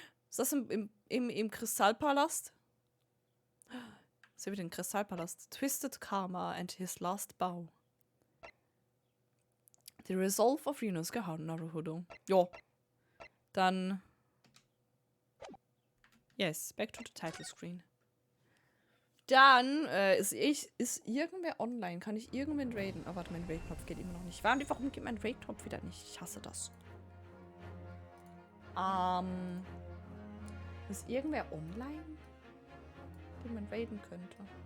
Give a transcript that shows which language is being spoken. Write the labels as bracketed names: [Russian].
[German] Ist das im Kristallpalast? Was ist den Kristallpalast? [English] Twisted Karma and his last bow. The Resolve of Ryunosuke Naruhodo. [German] Jo. Dann. [English] Yes, back to the title screen. [German] Dann ist irgendwer online. Kann ich irgendwen raiden? Oh, warte, mein Raid-Knopf geht immer noch nicht. Warum geht mein Raid-Knopf wieder nicht? Ich hasse das. Ist irgendwer online, den man raiden könnte?